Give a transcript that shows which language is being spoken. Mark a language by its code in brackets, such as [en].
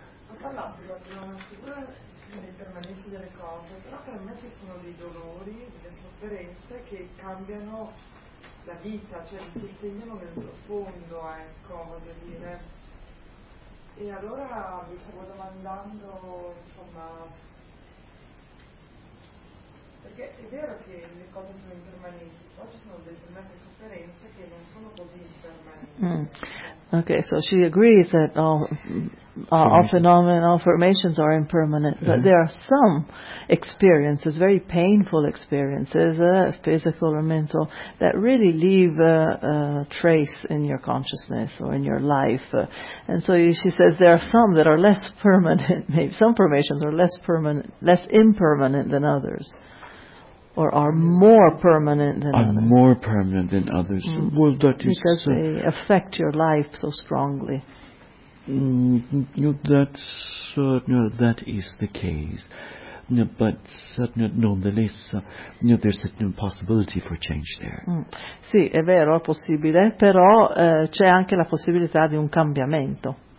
[it] Ho parlato della natura del permanenza delle cose, però per me ci sono dei dolori, delle sofferenze che cambiano la vita, cioè ti segnano nel profondo, ecco, voglio dire. E allora vi stavo domandando, insomma, perché è vero che le cose sono impermanenti, poi ci sono determinate sofferenze che non sono così impermanenti. [en] Ok, so she agrees that all phenomena, all formations are impermanent, but there are some experiences, very painful experiences, physical or mental, that really leave a trace in your consciousness or in your life. And so she says there are some that are less permanent, maybe some formations are less permanent, less impermanent than others, or are more permanent than others. Are more permanent than others. Mm. Well, that is because they affect your life so strongly. That is the case. But nonetheless, there's an impossibility for change there. Mm. [it] Sì, è vero, è possibile, però c'è anche la possibilità di un cambiamento.